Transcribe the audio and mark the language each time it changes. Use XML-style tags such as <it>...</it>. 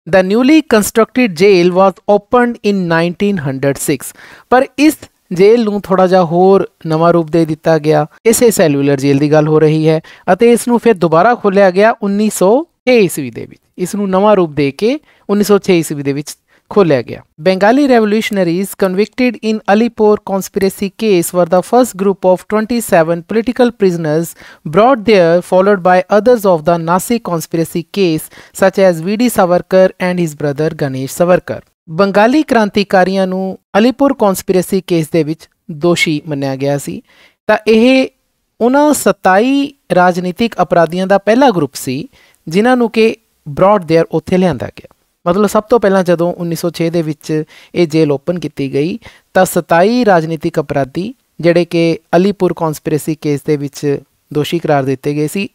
<en>The newly constructed jail was opened in 1906,</en> <pa>ਪਰ ਇਸ ਜੇਲ੍ਹ ਨੂੰ ਥੋੜਾ ਜਿਹਾ ਹੋਰ ਨਵਾਂ ਰੂਪ ਦੇ ਦਿੱਤਾ ਗਿਆ। ਇਸੇ ਸੈਲੂਲਰ ਜੇਲ੍ਹ ਦੀ ਗੱਲ ਹੋ ਰਹੀ ਹੈ ਅਤੇ ਇਸ ਨੂੰ ਫਿਰ ਦੁਬਾਰਾ ਖੋਲ੍ਹਿਆ ਗਿਆ 1906 ਈਸਵੀ ਦੇ ਵਿੱਚ। ਇਸ ਨੂੰ ਨਵਾਂ ਰੂਪ ਦੇ ਕੇ 1906 ਈਸਵੀ ਦੇ ਵਿੱਚ ਖੋਲ੍ਹਿਆ ਗਿਆ।</pa> <en>Bengali revolutionaries convicted in Alipur conspiracy case were the first group of 27 political prisoners brought there, followed by others of the Nasi conspiracy case such as V.D. Savarkar and his brother Ganesh Savarkar।</en> <pa>Bengali ਕ੍ਰਾਂਤੀਕਾਰੀਆਂ ਨੂੰ Alipur ਕੌਂਸਪੀਰੇਸੀ case ਦੇ ਵਿੱਚ ਦੋਸ਼ੀ ਮੰਨਿਆ ਗਿਆ ਸੀ। ਤਾਂ ਇਹ ਉਹਨਾਂ 27 ਰਾਜਨੀਤਿਕ ਅਪਰਾਧੀਆਂ ਦਾ ਪਹਿਲਾ ਗਰੁੱਪ ਸੀ ਜਿਨ੍ਹਾਂ ਨੂੰ ਕਿ</pa> <en>brought there</en> <pa>ਉੱਥੇ ਲਿਆਂਦਾ ਗਿਆ। ਮਤਲਬ ਸਭ ਤੋਂ ਪਹਿਲਾਂ ਜਦੋਂ 1906 ਦੇ ਵਿੱਚ ਇਹ ਜੇਲ੍ਹ ਓਪਨ ਕੀਤੀ ਗਈ ਤਾਂ 27 ਰਾਜਨੀਤਿਕ ਅਪਰਾਧੀ ਜਿਹੜੇ ਕਿ ਅਲੀਪੁਰ ਕੌਂਸਪੀਰੇਸੀ ਕੇਸ ਦੇ ਵਿੱਚ ਦੋਸ਼ੀ ਕਰਾਰ ਦਿੱਤੇ ਗਏ ਸੀ।</pa>